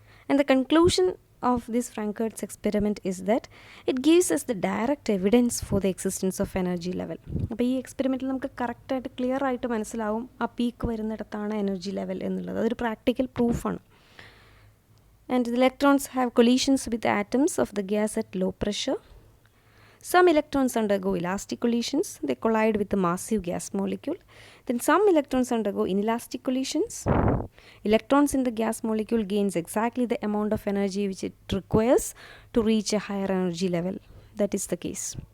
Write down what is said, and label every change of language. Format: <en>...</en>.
<en>And the conclusion of this Frank-Hertz experiment is that it gives us the direct evidence for the existence of energy level.</en> <ml>അപ്പോൾ ഈ എക്സ്പെരിമെൻറ്റിൽ നമുക്ക് കറക്റ്റായിട്ട് clear ആയിട്ട് മനസ്സിലാവും ആ peak വരുന്നിടത്താണ് energy level എന്നുള്ളത്. അതൊരു practical പ്രൂഫാണ്.</ml> <en>And the electrons have collisions with atoms of the gas at low pressure. Some electrons undergo elastic collisions. They collide with the massive gas molecule. Then some electrons undergo inelastic collisions. Electrons in the gas molecule gains exactly the amount of energy which it requires to reach a higher energy level. That is the case.</en>